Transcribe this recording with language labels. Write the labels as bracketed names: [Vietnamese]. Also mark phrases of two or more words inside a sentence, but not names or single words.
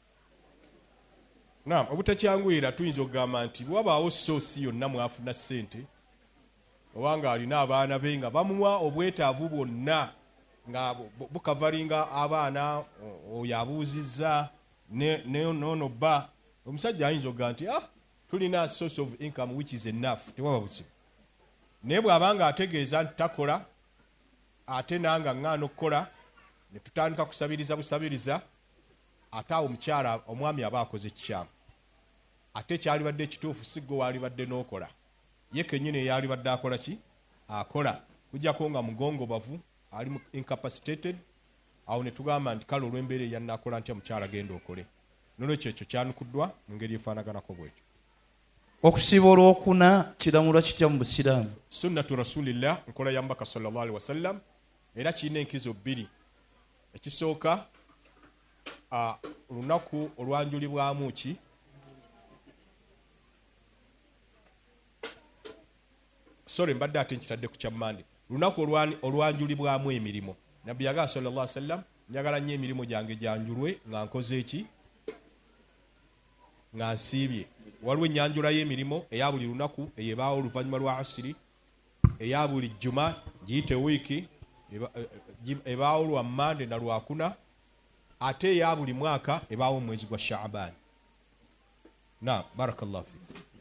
[Ganda] Naam, obutakyanguyira tuyinza okugamba nti bwabaawo soosi yonna mwafuna ssente obanga alina abaana be nga bamuwa obwetaavu bwonna nga bukavalinga abaana oyo abuuzizza nono bba omusajja ayinza okugamba nti tulina [English] source of income which is enough [Ganda] tewaba buzibu naye bw'abanga ategeeza nti takola ate nanga ŋŋaana okukola ne tutandika kusabiriza busabiriza ate awo omukyala omwami aba akoze ekikyamu ate kyalibadde ekituufu si gwe waalibadde n'okola ye kennyini eyalibadde akola ki akola kujjako nga mugongobavu ali incapacitated awo ne tugamba nti kale olw'embeera eyannaakola ntya mukyala genda okole nolwekyo ekyo kyanukuddwa mu ngeri efaanaganako bwekyo. Okusiiba olwokuna kiramulwa kitya mu busiraamu? [Arabic] سنة رسول الله [Ganda] nkola ya mbaka [Arabic] صلى الله عليه وسلم [Ganda] era kirina enkizo bbiri. Ekisooka olunaku olwanjulibwamu ki sorry mbadde ate nkitadde ku kyamande lunaku olwanjulibwamu emirimu nabbi yagaa [Arabic] صلى الله عليه وسلم [Ganda] njagala nnyo emirimu gyange gyanjulwe nga nkoze eki nga nsiibye waliwo enyanjula y'emirimu eya buli lunaku eyebaawo oluvannyuma lwa asiri eya buli jjuma giyite wiiki ebaawo lwa mande na lwakuna ate eya buli mwaka ebaawo mu mwezi gwa shaaban na [Arabic] بارك الله فيك